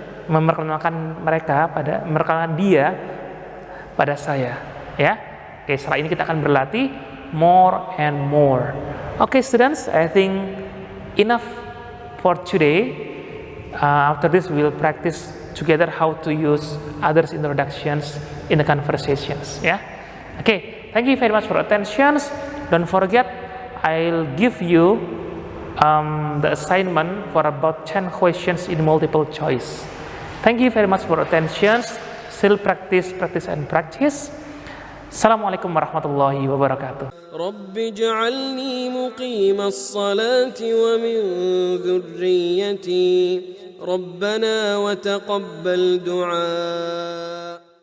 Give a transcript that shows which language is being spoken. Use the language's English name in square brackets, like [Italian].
[Indonesian] Memperkenalkan dia pada saya. Ya. Oke, setelah ini kita akan berlatih [English] more and more. Okay, students, I think enough for today. After this, we will practice together how to use others' introductions in the conversations. Yeah. Okay. Thank you very much for attention. Don't forget, I'll give you the assignment for about 10 questions in multiple choice. Thank you very much for attention. Still practice, and practice. [Arabic] Assalamualaikum warahmatullahi wabarakatuh. رب اجعلني مقيم الصلاة ومن ذريتي ربنا وتقبل دعاء